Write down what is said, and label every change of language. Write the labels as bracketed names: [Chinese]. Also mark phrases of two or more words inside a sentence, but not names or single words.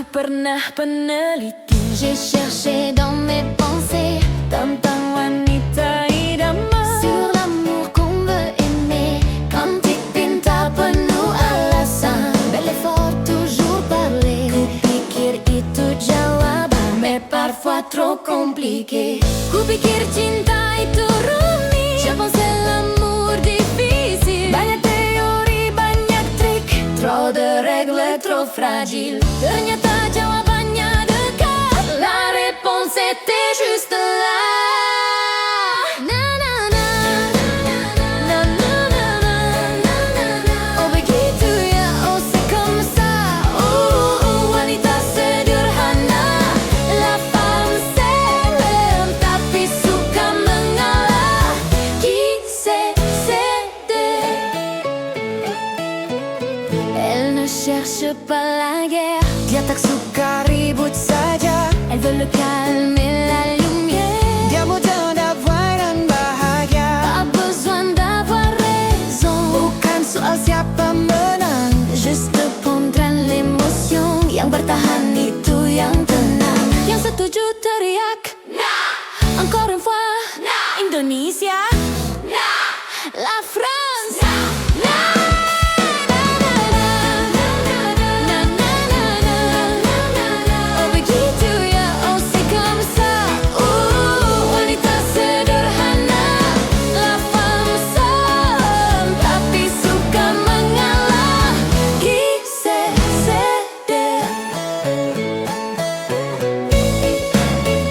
[Indonesian] pernah peneliti. [French] J'ai cherché dans mes pensées [Indonesian] tentang wanita idaman, [French] sur l'amour qu'on veut aimer. [Indonesian] Cantique pintar penuh alasan, [French] belle et fort toujours parler. [Indonesian] kupikir itu jawaban, [French] Mais parfois trop compliqué. [Indonesian] kupikir cinta itu rumit. [French] Je pensais l'amour difficile. [Indonesian] Banyak teori, banyak trik, [French] Trop de règles, trop fragiles. [Indonesian] ternyata jawabannya dekat. [French] La réponse était juste là. Na na na Na na na na na na na. [Indonesian] Oh begitu ya, [French] oh c'est comme ça. [Indonesian] Oh, wanita sederhana, [French] La femme célèbre [Indonesian] tapi suka mengalah. [French] qui sait céder. Elle ne cherche pas la guerre, [Indonesian] Dia tak suka ribut saja, [French] elle veut le calme et la lumière. [Indonesian] dia mudah damai dan bahagia. [French] Pas besoin d'avoir raison, [Indonesian] Bukan soal siapa menang, [French] juste prendre l'émotion. [Indonesian] Yang bertahan itu yang tenang. yang setuju teriak [French] encore une fois. [Indonesian] Indonesia, La France. na na na na na na na na. Oh begitu ya, [French] oh c'est comme ça. [Indonesian] Wanita sederhana, [French] La femme simple [Indonesian] tapi suka mengalah. [French] qui sait céder.